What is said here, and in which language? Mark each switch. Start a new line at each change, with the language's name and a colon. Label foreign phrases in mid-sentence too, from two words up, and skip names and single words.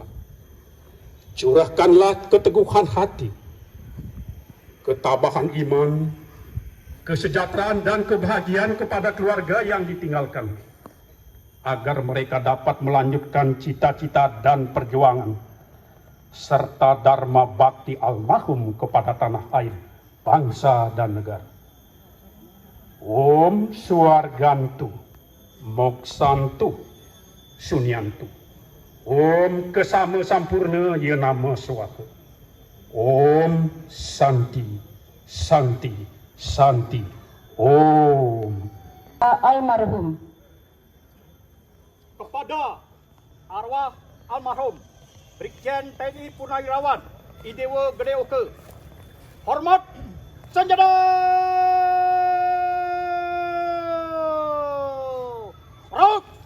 Indonesian: Curahkanlah keteguhan hati, ketabahan iman, kesejahteraan dan kebahagiaan kepada keluarga yang ditinggalkan, agar mereka dapat melanjutkan cita-cita dan perjuangan, serta dharma bakti almarhum kepada tanah air, bangsa dan negara.
Sanskrit: Om Swargantu, Moksantu, Sunyantu. Om Kesama Sampurna Ye Nama Swaha. Om Santi, Santi, Santi. Om.
Indonesian: Almarhum. Kepada arwah almarhum Brigjen TNI Purnawirawan Idewo Gedeoke, hormat senjata. Rok.